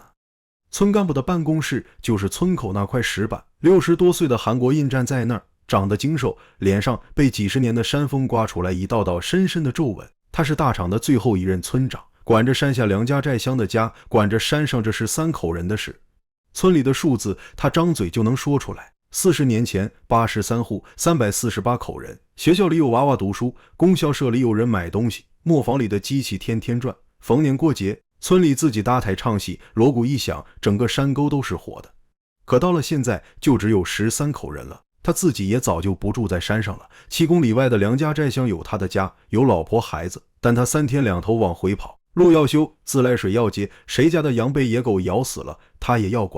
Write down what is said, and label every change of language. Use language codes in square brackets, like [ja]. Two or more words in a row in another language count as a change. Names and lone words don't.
[zh] 村幹部的辦公室就是村口那塊石板，60多歲的韓國印站在那兒，長得精瘦，臉上被幾十年的山風刮出來一道道深深的皱紋。他是大場的最後一任村長，管着山下梁家寨鄉的家，管着山上这13口人的事。村裡的數字他張嘴就能說出來，40年前83戶348口人，學校裡有娃娃讀書，供銷社裡有人買東西，磨坊裡的機器天天轉，逢年過節村裡自己搭台唱戲，鑼鼓一響，整個山溝都是火的。可到了現在就只有13口人了，他自己也早就不住在山上了。7公里外的梁家寨鄉有他的家，有老婆孩子，但他3天2頭往回跑，路要修，自來水要接，誰家的羊被野狗咬死了他也要管。